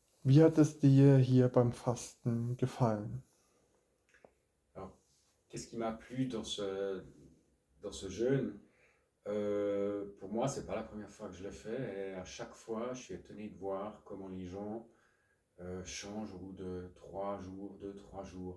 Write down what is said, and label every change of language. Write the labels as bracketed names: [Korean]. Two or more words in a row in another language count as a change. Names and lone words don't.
[German] Wie hat es dir hier beim Fasten gefallen? [French] Alors, qu'est-ce qui m'a plu dans ce jeûne? Pour moi, c'est pas la première fois que je le fais et à chaque fois, je suis étonné de voir comment les gens changent au bout de 3 jours, 2, 3 jours.